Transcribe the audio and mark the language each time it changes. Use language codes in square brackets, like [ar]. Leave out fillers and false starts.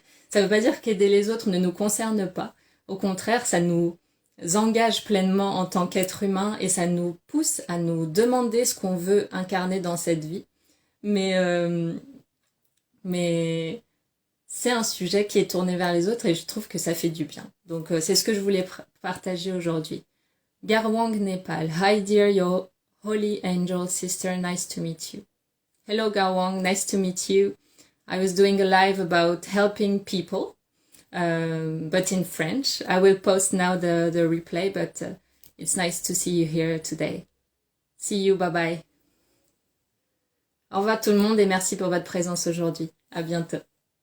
[fr] Ça veut pas dire qu'aider les autres ne nous concerne pas. Au contraire, ça nous engage pleinement en tant qu'être humain et ça nous pousse à nous demander ce qu'on veut incarner dans cette vie. Mais c'est un sujet qui est tourné vers les autres et je trouve que ça fait du bien. Donc c'est ce que je voulais partager aujourd'hui. [en] Garwang Nepal. Hi dear, your holy angel sister, nice to meet you. Hello Garwang, nice to meet you. I was doing a live about helping people, but in French. I will post now the replay, but it's nice to see you here today. See you, bye bye. [fr] Au revoir tout le monde et merci pour votre présence aujourd'hui. À bientôt.